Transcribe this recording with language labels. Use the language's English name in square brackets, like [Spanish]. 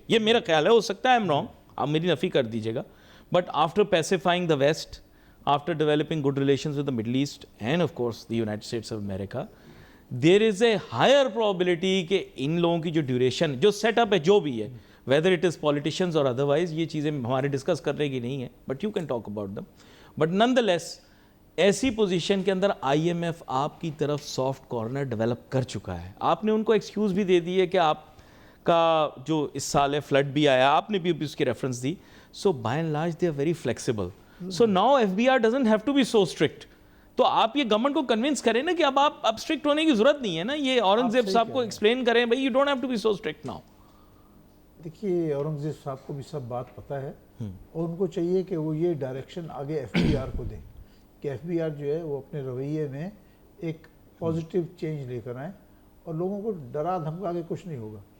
[Urdu] یہ میرا خیال ہے، ہو سکتا ہے آئی ایم رانگ، آپ میری نفی کر دیجیے گا. [English] but after pacifying the west, after developing good relations with the middle east and of course the United States of America, there is a higher probability [Urdu] کہ ان لوگوں کی جو ڈیوریشن، جو سیٹ اپ ہے، جو بھی ہے، [English] whether it is politicians اور otherwise, [Urdu] یہ چیزیں ہمارے ڈسکس کرنے کی نہیں ہیں، [English] But you can talk about them. But nonetheless [Urdu] ایسی پوزیشن کے اندر آئی ایم ایف آپ کی طرف سافٹ کارنر ڈیولپ کر چکا ہے. آپ نے ان کو ایکسکیوز بھی دے دی ہے کہ آپ کا جو اس سال فلڈ بھی آیا، آپ نے بھی اس کی reference the. [English] So by and large they are very flexible. So now F B R doesn't have to be so strict. [Urdu] تو آپ یہ گورنمنٹ کو کنونس کریں نا کہ اب آپ اسٹرکٹ ہونے کی ضرورت نہیں ہے نا. یہ اورنگزیب صاحب کو ایکسپلین کریں بھائی [English] You don't have to be so strict now. [Urdu] دیکھیے اورنگزیب صاحب کو بھی سب بات پتہ ہے، اور ان کو چاہیے کہ وہ یہ ڈائریکشن آگے ایف بی آر کو دیں کہ ایف بی آر جو ہے وہ اپنے رویے میں ایک پازیٹیو چینج لے کر آئیں، اور لوگوں کو ڈرا دھمکا کے کچھ نہیں ہوگا.